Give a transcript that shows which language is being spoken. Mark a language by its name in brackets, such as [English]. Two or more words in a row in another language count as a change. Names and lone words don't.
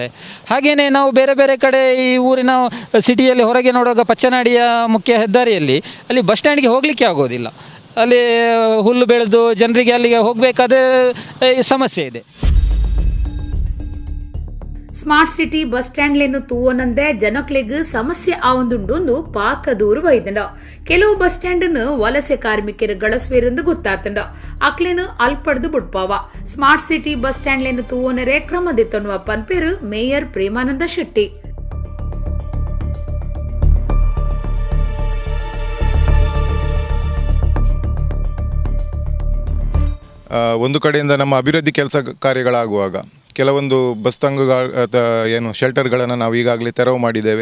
[Kannada] ಹಾಗೆಯೇ ನಾವು ಬೇರೆ ಬೇರೆ ಕಡೆ ಈ ಊರಿನ ಸಿಟಿಯಲ್ಲಿ ಹೊರಗೆ ನೋಡುವಾಗ ಪಚ್ಚನಾಡಿಯ ಮುಖ್ಯ ಹೆದ್ದಾರಿಯಲ್ಲಿ ಅಲ್ಲಿ ಬಸ್ ಸ್ಟ್ಯಾಂಡ್ಗೆ ಹೋಗಲಿಕ್ಕೆ ಆಗೋದಿಲ್ಲ. ಅಲ್ಲಿ ಹುಲ್ಲು ಬೆಳೆದು ಜನರಿಗೆ ಅಲ್ಲಿಗೆ ಹೋಗಬೇಕಾದ ಸಮಸ್ಯೆ ಇದೆ. [English] smart city bus [Tulu] ಸ್ಟ್ಯಾಂಡ್ಲೇನು ತೂವನಂದೆ ಜನಕ್ಲೆಗ್ ಸಮಸ್ಯೆ ಆವೊಂದುಂಡು ಪಾಕ ದೂರು ಬೈದಂಡ. [Kannada] ಕೆಲವು ಬಸ್ ಸ್ಟ್ಯಾಂಡ್ ವಲಸೆ ಕಾರ್ಮಿಕರು [Tulu] ಗಳಸ್ವೇರೆಂದು ಗೊತ್ತಾತಂಡ ಅಕ್ಲೇನು ಅಲ್ಪಡ್ದು ಬುಡ್ಪಾವ. [English] smart city bus [Tulu] ಸ್ಟ್ಯಾಂಡ್ಲೇನು ತೂವನರೆ ಕ್ರಮದಿತ್ತನ್ನುವ ಪನ್ಪೇರು ಮೇಯರ್ ಪ್ರೇಮಾನಂದ ಶೆಟ್ಟಿ. [Kannada] ಒಂದು ಕಡೆಯಿಂದ ನಮ್ಮ ಅಭಿವೃದ್ಧಿ ಕೆಲಸ ಕಾರ್ಯಗಳಾಗುವಾಗ ಕೆಲವೊಂದು ಬಸ್ ಏನು ಶೆಲ್ಟರ್ಗಳನ್ನು ನಾವು ಈಗಾಗಲೇ ತೆರವು ಮಾಡಿದ್ದೇವೆ.